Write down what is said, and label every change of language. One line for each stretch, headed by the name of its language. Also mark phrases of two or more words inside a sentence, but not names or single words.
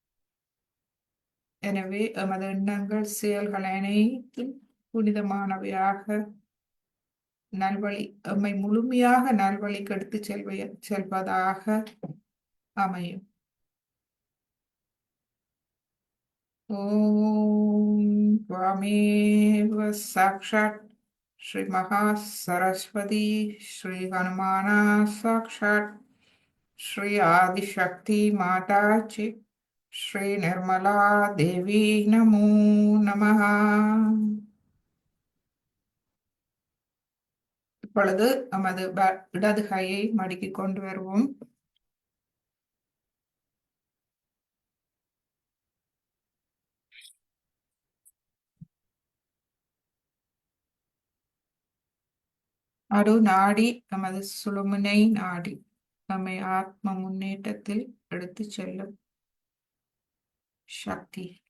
Tamil: எனவே எமது எண்ணங்கள், செயல்கள் அனைத்தும் புனிதமானவையாக, நல்வழி, எம்மை முழுமையாக நல்வழிக்கு எடுத்து செல்வதாக அமையும்.
Sanskrit: ஓம் त्वमेव साक्षात् श्री महासरस्वती श्री हनुमाना साक्षात् श्री आदिशक्ति
Marathi: माता ची
Sanskrit: श्री निर्मला देवी नमो नमः.
Tamil: இப்பொழுது நமது இடது கையை மடக்கிக் கொண்டு வருவோம். அடு நாடி நமது சுழுமுனை நாடி நம்மை ஆத்ம முன்னேற்றத்தில் எடுத்து செல்லும் சக்தி.